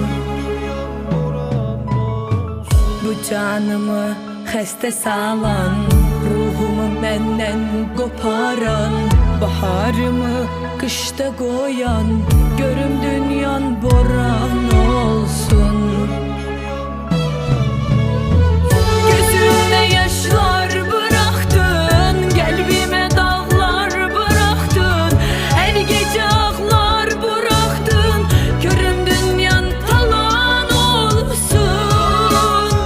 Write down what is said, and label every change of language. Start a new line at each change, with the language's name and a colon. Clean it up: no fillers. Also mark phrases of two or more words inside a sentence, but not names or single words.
Azerbaijani: Bu canımı xəstə salan, ruhumu məndən qoparan, baharımı qışda qoyan, görüm dünyan boran olsun.
Turkish: Gözümde yaşlar bıraktın, kalbime dağlar bıraktın, her gece ağlar bıraktın, görüm dünyan talan olsun.